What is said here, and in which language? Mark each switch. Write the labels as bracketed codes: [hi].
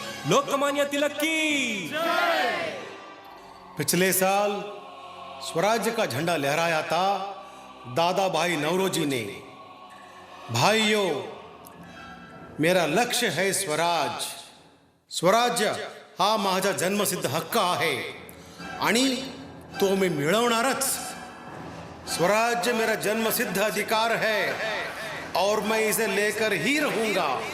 [hi] लोकमान्य तिलक की। पिछले साल स्वराज्य का झंडा लहराया था दादा भाई नौरोजी ने। भाइयों, मेरा लक्ष्य है स्वराज। [mr] स्वराज्य हा माझा जन्मसिद्ध हक्क आहे आणि तो मी मिळवणारच। [hi] स्वराज्य मेरा जन्मसिद्ध अधिकार है और मैं इसे लेकर ही रहूंगा।